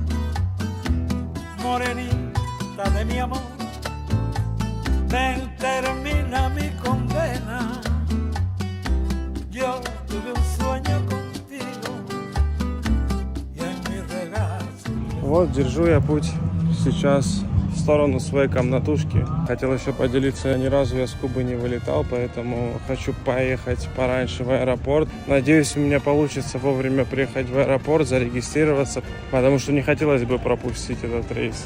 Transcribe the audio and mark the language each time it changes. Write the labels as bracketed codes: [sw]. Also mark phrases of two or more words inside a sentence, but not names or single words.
[es] Morenita de mi amor, ven, termina mi condena. Yo tuve un sueño contigo y en mi regazo. [ru] Вот, держу я путь сейчас в сторону своей комнатушки. Хотел еще поделиться, ни разу я с Кубы не вылетал, поэтому хочу поехать пораньше в аэропорт. Надеюсь, у меня получится вовремя приехать в аэропорт, зарегистрироваться, потому что не хотелось бы пропустить этот рейс.